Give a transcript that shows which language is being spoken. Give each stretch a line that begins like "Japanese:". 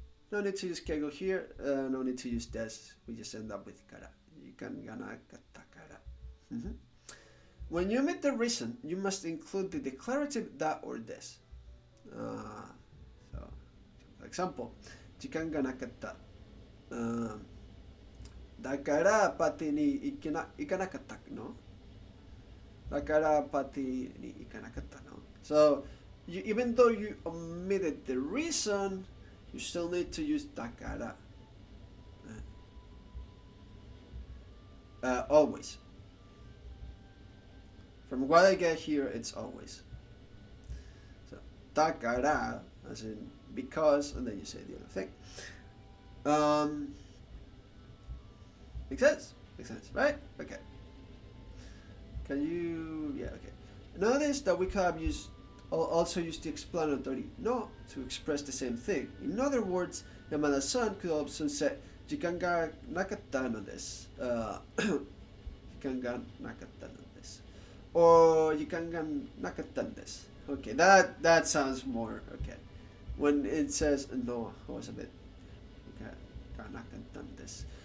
English: No need to use 敬語 here. No need to use this. We just end up with から。
Japanese: 時間がなかったから。
English: When you omit the reason, you must include the declarative that or this. So, for example,
Japanese: 時間がなかった。だからパーティーに行かなかったの？だからパーティーに行かなかったの？
English: So, even though you omitted the reason, you still need to use だから。 Always. From what I get here, it's always. So, だから, as in because, and then you say the other thing. Makes sense? Makes sense, right? Okay. Can you... Yeah, okay. Notice that we could have also used the explanatory no to express the same thing. In other words, Yamada-san could also say,
Japanese: 時間がなかったのです。時間がなかったのです。
English: Or
Japanese: 時間がなかったんです。
English: Okay, that sounds more okay. When it says no, it was a bit
Japanese: がなかったんです。